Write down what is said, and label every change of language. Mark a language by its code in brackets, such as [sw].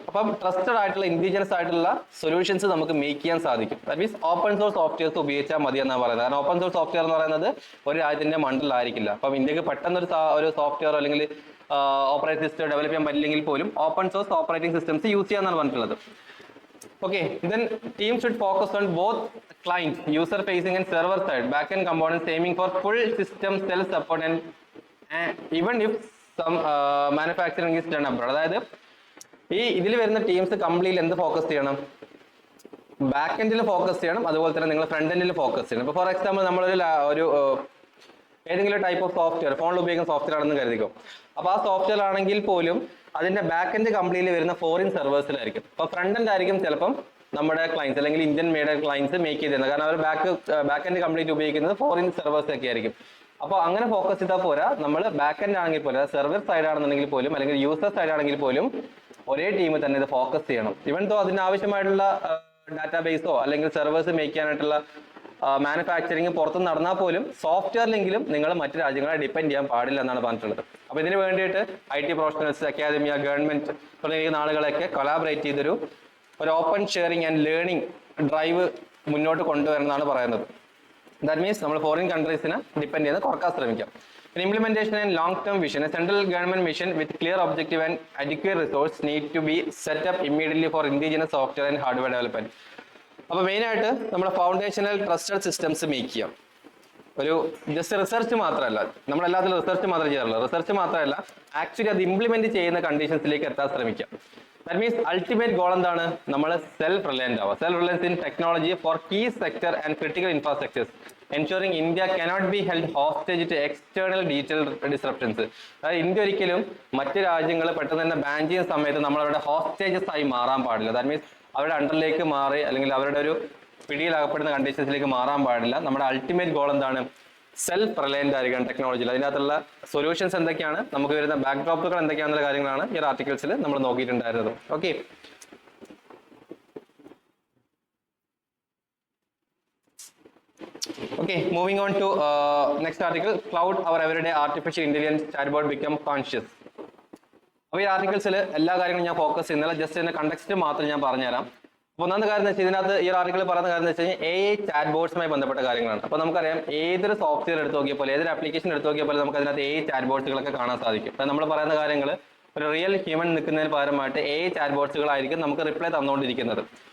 [ml] അപ്പം ട്രസ്റ്റഡ് ആയിട്ടുള്ള ഇൻഡിജിനസ് ആയിട്ടുള്ള സൊല്യൂഷൻസ് നമുക്ക് മേക്ക് ചെയ്യാൻ സാധിക്കും. That means open source softwares ഉപയോഗിച്ചാൽ മതി എന്നാണ് പറയുന്നത്. കാരണം ഓപ്പൺ സോഴ്സ് സോഫ്റ്റ്വെയർ എന്ന് പറയുന്നത് ഒരു രാജ്യത്തിന്റെ മണ്ടലായിരിക്കില്ല. അപ്പം ഇന്ത്യക്ക് പെട്ടെന്ന് ഒരു സോഫ്റ്റ്വെയർ അല്ലെങ്കിൽ ഓപ്പറേറ്റിംഗ് സിസ്റ്റം ഡെവലപ്പ് ചെയ്യാൻ പറ്റില്ലെങ്കിൽ പോലും open source operating systems use ചെയ്യാന്നാണ് പറഞ്ഞിട്ടുള്ളത്. [en] Okay, then teams should focus on both client, user facing and server side, backend components aiming for full system self support and even if some manufacturing is done abroad. [ml] അതായത് ഈ ഇതിൽ വരുന്ന teams completely എന്ത് focus ചെയ്യണം? Back എൻഡിൽ focus ചെയ്യണം, അതുപോലെ തന്നെ നിങ്ങൾ ഫ്രണ്ട് എൻഡിൽ ഫോക്കസ് ചെയ്യണം. ഇപ്പോൾ ഫോർ എക്സാമ്പിൾ നമ്മളൊരു ഏതെങ്കിലും ടൈപ്പ് ഓഫ് സോഫ്റ്റ്വെയർ ഫോണിൽ ഉപയോഗിക്കുന്ന സോഫ്റ്റ്വെയർ ആണെന്ന് കരുതിക്കോ. അപ്പോൾ ആ സോഫ്റ്റ്വെയർ ആണെങ്കിൽ പോലും അതിന്റെ ബാക്ക് എൻഡ് കംപ്ലീറ്റ്ലി വരുന്ന ഫോറിൻ സെർവേഴ്സിലായിരിക്കും. അപ്പോൾ ഫ്രണ്ട് എൻഡ് ആയിരിക്കും ചിലപ്പം നമ്മുടെ ക്ലയൻസ് അല്ലെങ്കിൽ ഇന്ത്യൻ മെയ്ഡ് ക്ലയൻസ് മേക്ക് ചെയ്തിരുന്നത്. കാരണം അവർ ബാക്ക് എൻഡ് കംപ്ലീറ്റ് ഉപയോഗിക്കുന്നത് ഫോറിൻ സെർവേഴ്സ് ഒക്കെ ആയിരിക്കും. അപ്പോൾ അങ്ങനെ ഫോക്കസ് ചെയ്താൽ പോരാ, നമ്മൾ ബാക്ക് എൻഡ് ആണെങ്കിൽ പോലും സെർവർ സൈഡ് ആണെന്നുണ്ടെങ്കിൽ പോലും അല്ലെങ്കിൽ യൂസർ സൈഡ് ആണെങ്കിൽ പോലും ഒരേ ടീം തന്നെ ഇത് ഫോക്കസ് ചെയ്യണം. ഇവൻ തോ അതിനാവശ്യമായിട്ടുള്ള ഡാറ്റാബേസോ അല്ലെങ്കിൽ സെർവേഴ്സ് മേക്ക് ചെയ്യാനായിട്ടുള്ള മാനുഫാക്ചറിങ് പുറത്ത് നടന്നാൽ പോലും സോഫ്റ്റ്വെയറിലെങ്കിലും നിങ്ങൾ മറ്റു രാജ്യങ്ങളെ ഡിപ്പെൻഡ് ചെയ്യാൻ പാടില്ല എന്നാണ് പറഞ്ഞിട്ടുള്ളത്. അപ്പോൾ ഇതിന് വേണ്ടിയിട്ട് IT പ്രൊഫഷണൽസ്, അക്കാദമിയ, ഗവൺമെന്റ് തുടങ്ങിയ ആളുകളൊക്കെ കൊളാബറേറ്റ് ചെയ്തൊരു open sharing and learning drive മുന്നോട്ട് കൊണ്ടുവരണമെന്നാണ് പറയുന്നത്. ദാറ്റ് മീൻസ് നമ്മൾ ഫോറിൻ കൺട്രീസിനെ ഡിപ്പെൻഡ് ചെയ്യുന്നത് കുറക്കാൻ ശ്രമിക്കാം. [en] Implementation and long-term vision. A central government mission with clear objective and adequate resource need to be set up immediately for indigenous software and hardware development. [ml] അപ്പോൾ മെയിനായിട്ട് നമ്മുടെ foundational trusted systems make ചെയ്യാം. ഒരു just research മാത്രമല്ല, നമ്മളെല്ലാത്തിലും research മാത്രമേ ചെയ്യാറുള്ളൂ. Research മാത്രമല്ല, actually അത് ഇംപ്ലിമെന്റ് ചെയ്യുന്ന കണ്ടീഷൻസിലേക്ക് എത്താൻ ശ്രമിക്കാം. [en] that means [ml] അൾട്ടിമേറ്റ് ഗോൾ എന്താണ്? നമ്മൾ സെൽഫ് റിലയന്റ് ആവുക. [en] Self reliance in technology for key sector and critical infrastructures, ensuring India cannot be held hostage to external digital disruptions. [ml] അതായത് ഇന്ത്യ ഒരിക്കലും മറ്റ് രാജ്യങ്ങൾ പെട്ടെന്ന് തന്നെ ബാൻ ചെയ്യുന്ന സമയത്ത് നമ്മൾ അവരുടെ ഹോസ്റ്റേജസ് ആയി മാറാൻ പാടില്ല. ദാറ്റ് മീൻസ് അവരുടെ അണ്ടറിലേക്ക് മാറി അല്ലെങ്കിൽ അവരുടെ ഒരു പിടിയിലാകപ്പെടുന്ന കണ്ടീഷൻസിലേക്ക് മാറാൻ പാടില്ല. നമ്മുടെ അൾട്ടിമേറ്റ് ഗോൾ എന്താണ്? സെൽഫ് റിലയന്റ് ആയിരിക്കണം ടെക്നോളജിയിൽ. അതിനകത്തുള്ള സൊല്യൂഷൻസ് എന്തൊക്കെയാണ്, നമുക്ക് വരുന്ന ബാക്ക് ഡ്രോപ്പുകൾ എന്തൊക്കെയാണെന്നുള്ള കാര്യങ്ങളാണ് ഈ ആർട്ടിക്കിൾസിൽ നമ്മൾ നോക്കിയിട്ടുണ്ടായിരുന്നത്. [en] Okay, Okay, moving on to next article. Cloud, our everyday artificial intelligence chatbot become conscious. [ml] അപ്പോൾ ഈ ആർട്ടിക്കിൾസിൽ എല്ലാ കാര്യങ്ങളും ഞാൻ ഫോക്കസ് ചെയ്യുന്നില്ല, ജസ്റ്റ് ഇതിന്റെ കണ്ടക്സ്റ്റ് മാത്രം ഞാൻ പറഞ്ഞുതരാം. അപ്പോൾ ഒന്നാമത്തെ കാര്യം എന്ന് വെച്ചാൽ ഇതിനകത്ത് ഈ ആർട്ടിക്കിൾ പറയുന്ന കാര്യം എന്ന് വെച്ച് കഴിഞ്ഞാൽ AI ചാറ്റ് ബോട്ട്സുമായി ബന്ധപ്പെട്ട കാര്യങ്ങളാണ്. അപ്പോൾ നമുക്കറിയാം ഏതൊരു സോഫ്റ്റ്വെയർ എടുത്ത് നോക്കിയപ്പോൾ ഏതൊരു ആപ്ലിക്കേഷൻ എടുത്ത് നോക്കിയപ്പോൾ നമുക്ക് അതിനകത്ത് AI ചാറ്റ് ബോട്ട്സുകളൊക്കെ കാണാൻ സാധിക്കും. അപ്പോൾ നമ്മൾ പറയുന്ന കാര്യങ്ങൾ ഒരു റിയൽ ഹ്യൂമൻ നിൽക്കുന്നതിന് പകരമായിട്ട് AI ചാറ്റ് ബോട്ട്സുകളായിരിക്കും നമുക്ക് റിപ്ലൈ തന്നുകൊണ്ടിരിക്കുന്നത്.